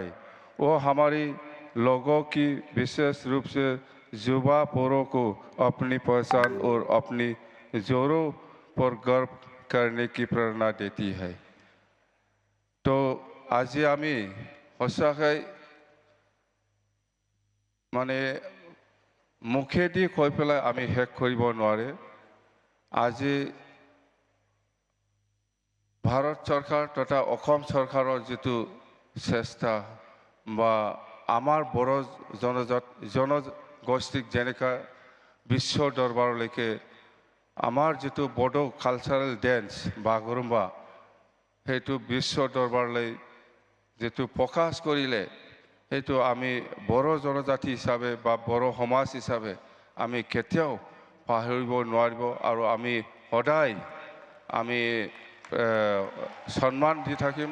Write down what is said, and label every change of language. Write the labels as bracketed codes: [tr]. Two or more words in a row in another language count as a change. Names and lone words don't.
[hi] वो हमारी लोगों की विशेष रूप से युवा पीढ़ी को अपनी पहचान और अपनी जोरों पर गर्व करने की प्रेरणा देती है। [as] তো আজ আমি সঁচাকৈ মানে মুখেদি কৈ পেলাই আমি শেষ কৰিব নোৱাৰে। আজি ভাৰত চৰকাৰ তথা অসম চৰকাৰৰ যিটো চেষ্টা বা আমাৰ বড়ো জনগোষ্ঠীক যেনেকা বিশ্ব দৰবাৰলৈকে আমাৰ যিটো বড়ো [en] cultural dance [as] বাগৰুম্বা সেইটো বিশ্ব দৰবাৰলৈ যেটো প্ৰকাশ কৰিলে সেইটো আমি বড়ো জনজাতি হিচাপে বা বড়ো সমাজ হিচাপে আমি কেতিয়াও পাহৰিব নোৱাৰিব আৰু আমি সদায় আমি সন্মান দি থাকিম।